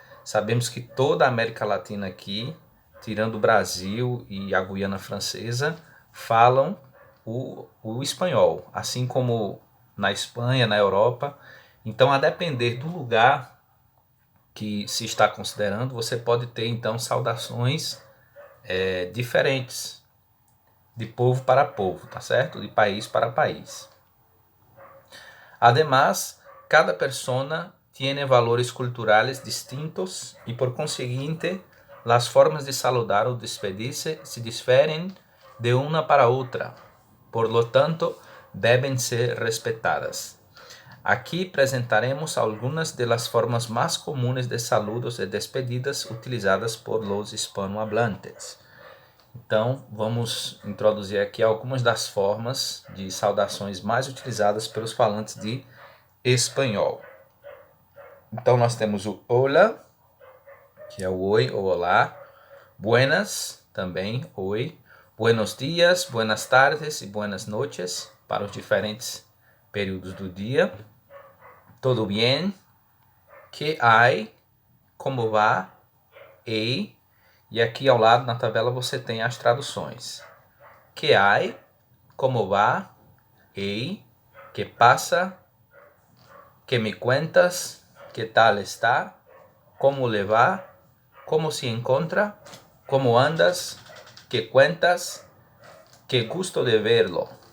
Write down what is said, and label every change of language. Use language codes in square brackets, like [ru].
[pt] Sabemos que toda a América Latina aqui, tirando o Brasil e a Guiana Francesa, falam o espanhol, assim como na Espanha, na Europa. Então, a depender do lugar que se está considerando, você pode ter então saudações diferentes de povo para povo, tá certo? De país para país. [es] Además, cada persona tiene valores culturales distintos y por consiguiente, las formas de saludar o despedirse se difieren de una para otra. Por lo tanto, deben ser respetadas. [pt] Aqui apresentaremos algumas das formas mais comuns de saludos e despedidas utilizadas [es] por los hispanohablantes. [pt] Então, vamos introduzir aqui algumas das formas de saudações mais utilizadas pelos falantes de espanhol. Então, nós temos o hola, que é o oi ou olá. Buenas, também, oi. [es] Buenos dias, buenas tardes e buenas noches, [pt] para os diferentes períodos do dia. [es] Todo bien, que hay, como va, [pt] e aqui ao lado na tabela você tem as traduções. [es] Que hay, como va, e que pasa, que me cuentas, que tal está, como le va, como se encontra, como andas, que cuentas, que gusto de verlo.